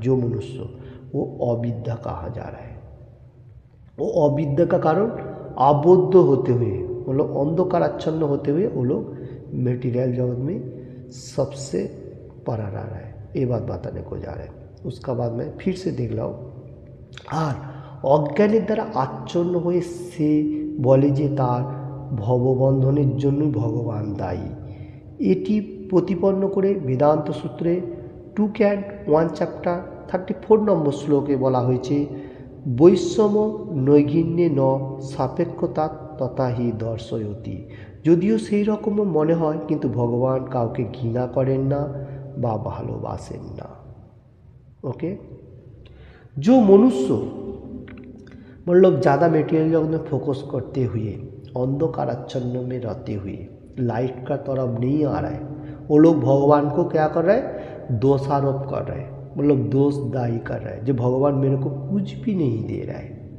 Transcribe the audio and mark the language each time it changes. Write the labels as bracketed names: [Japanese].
[Hindi] जो मनुष्य वो अविद्या कहा जा रहा है, वो अविद्या का कारण आबद्ध होते हुए मतलब अंधकार आच्छन्न होते हुए वो लोग मेटीरियल जगत में सबसे परा रहा है। ये बात बताने को जा रहे हैं। उसका बाद में फिर से देख लो। [Bangla] और অজ্ঞানের দ্বারা আচ্ছন্ন হয়ে সে বলে যে তার ভববন্ধনের জন্যই ভগবান দায়ী। এটি প্রতিপন্ন করে বেদান্ত সূত্রে 2.1 চ্যাপ্টার 34 নম্বর শ্লোকে বলা হয়েছে, [Sanskrit] বৈষম্য নৈর্ঘিণ্যে ন সাপেক্ষতা তথা হি দর্শয়তি। [Bangla] যদিও সেই রকমও মনে হয়, কিন্তু ভগবান কাউকে ঘৃণা করেন না বা ভালোবাসেন না। [Hindi] ओके, जो मनुष्य मतलब ज़्यादा मेटेरियल जगत में फोकस करते हुए अंधकार आच्छन्न में रहते हुए लाइट का तरफ नहीं आ रहा है, वो लोग भगवान को क्या कर रहे हैं, दोषारोप कर रहे हैं, मतलब दोष दायी कर रहे हैं, जो भगवान मेरे को कुछ भी नहीं दे रहा है।